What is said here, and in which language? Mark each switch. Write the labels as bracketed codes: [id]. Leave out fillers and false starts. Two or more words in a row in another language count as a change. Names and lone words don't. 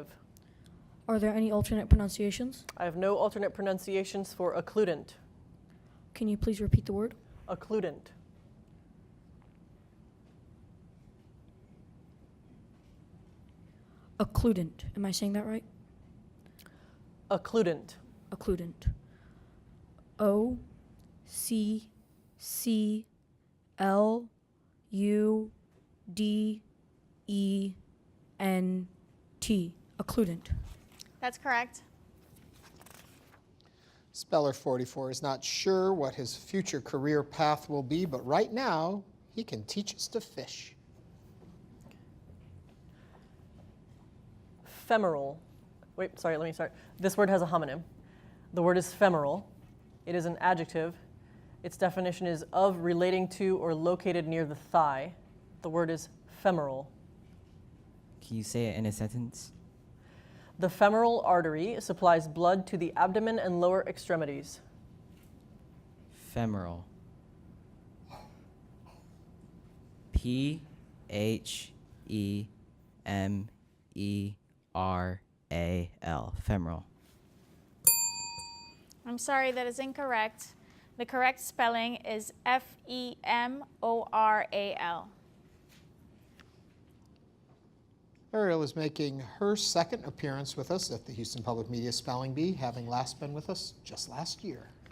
[en] Are there any alternate pronunciations? I have no alternate pronunciations for occludent. Can you please repeat the word? Occludent. Occludent. Am I saying that right? Occludent. Occludent. O-C-C-L-U-D-E-N-T. Occludent. That's correct. Speller 44 is not sure what his future career path will be, but right now he can teach us to fish. Femoral. Wait, sorry, let me start. This word has a homonym. The word is femoral. It is an adjective. Its definition is of, relating to, or located near the thigh. The word is femoral. Can you say it in a sentence? The femoral artery supplies blood to the abdomen and lower extremities. Femoral. P-H-E-M-E-R-A-L. Femoral. I'm sorry, that is incorrect. The correct spelling is F-E-M-O-R-A-L. Ariel is making her second appearance with us at the Houston Public Media Spelling Bee, having last been with us just last year.